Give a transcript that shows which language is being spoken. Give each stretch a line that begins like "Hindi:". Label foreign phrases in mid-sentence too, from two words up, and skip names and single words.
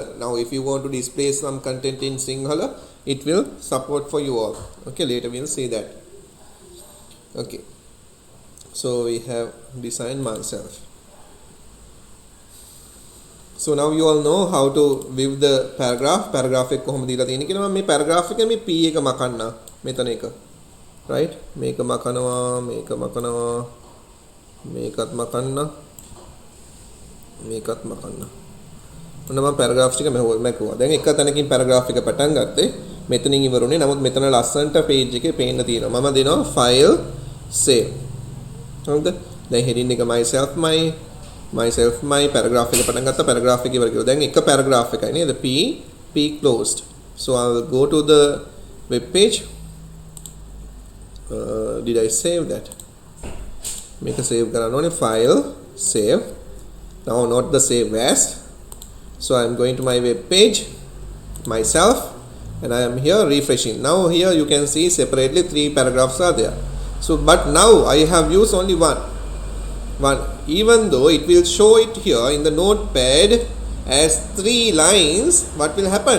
English: Now if you want to display some content in Sinhala, it will support for you all. Okay, later we'll see that. Okay, so we have designed myself. So now you all know how to view the paragraph.
Sinhala: Paragraph එක කොහොමද දීලා තියෙන්නේ කියලා. මම මේ paragraph එකේ මේ p එක මකන්න මෙතන එක.
English: Right?
Sinhala: මේක මකනවා, මේක මකනවා, මේකත් මකන්න, මේකත් මකන්න. ඔන්න මම paragraphs ටික මැකුවා. දැන් එක තැනකින් paragraph එක පටන් ගත්තේ. මෙතනින් ඉවරුනේ. නමුත් මෙතන ලස්සනට page එකේ පේන්න තියෙනවා. මම දෙනවා
English: file save.
Sinhala: හරිද? දැන් heading එක
English: myself my paragraph
Sinhala: එක පටන් ගත්තා, paragraph එක ඉවර කළා. දැන් එක paragraph එකයි නේද?
English: p closed. So I will go to the web page. Did I save that? Make a save
Sinhala: කරන්න ඕනේ.
English: File save. Now not the save as. So I am going to my web page myself, and I am here refreshing. Now here you can see separately 3 paragraphs are there. So but now I have used only one. Even though it will show it here in the notepad as 3 lines, what will happen?